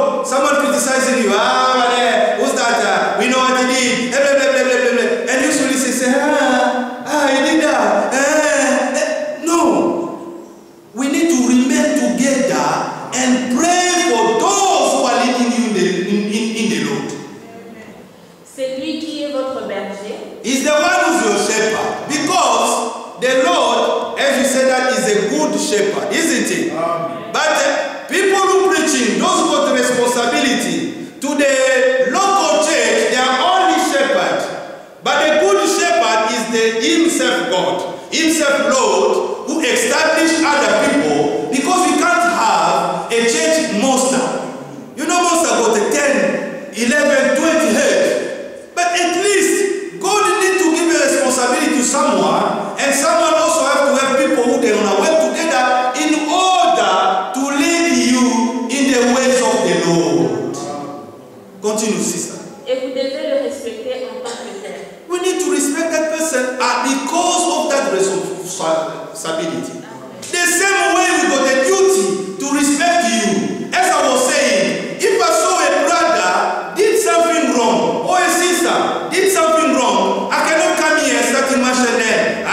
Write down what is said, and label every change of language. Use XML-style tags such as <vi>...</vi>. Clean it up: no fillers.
<en>someone criticizing you. Who's that? We know what he did. Blah, blah, blah, blah, blah, blah. And usually say, he did that. No. We need to remain together and pray for those who are leading you in the Lord.</en> <fr>C'est lui qui est votre berger.</fr> <en>He's the one who's your shepherd. Because the Lord, as you said, that is a good shepherd, isn't he? But people who preaching, those who got the responsibility to the local church, they are only shepherds. But the good shepherd is the himself God, himself Lord, who established other people, because we can't have a church monster. You know, monster got a 10, 11, 20 heads. But at least God need to give a responsibility to someone, and someone also have to have people who they want to work together in order to lead you in the ways of the Lord. Continue, sister.</en> <fr>Et vous devez le respecter en tant que tel.</fr> <en>We need to respect that person because of that responsibility. The same way we got a duty to respect you. As I was saying, if I saw a brother did something wrong, or a sister did something wrong, I cannot come here and start to mention them.</en>